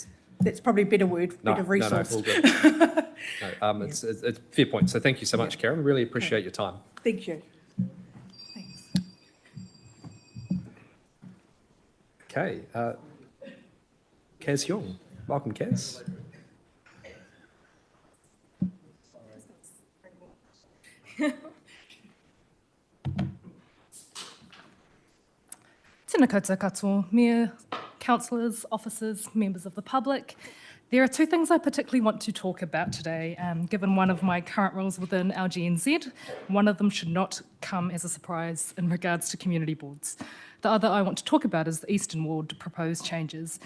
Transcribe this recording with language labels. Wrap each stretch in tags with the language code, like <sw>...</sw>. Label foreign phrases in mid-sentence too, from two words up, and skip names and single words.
<en>That's probably a better word, better resource. No, all good. It's a fair point. So thank you so much, Karen. Really appreciate your time. Thank you. Okay, Kaz Young. Welcome, Kaz.</en> <mi>Tēnā koutou katoa,</mi> <en>Mayor, councillors, officers, members of the public. There are two things I particularly want to talk about today, given one of my current roles within LGNZ. One of them should not come as a surprise in regards to community boards. The other I want to talk about is the Eastern Ward proposed changes.</en>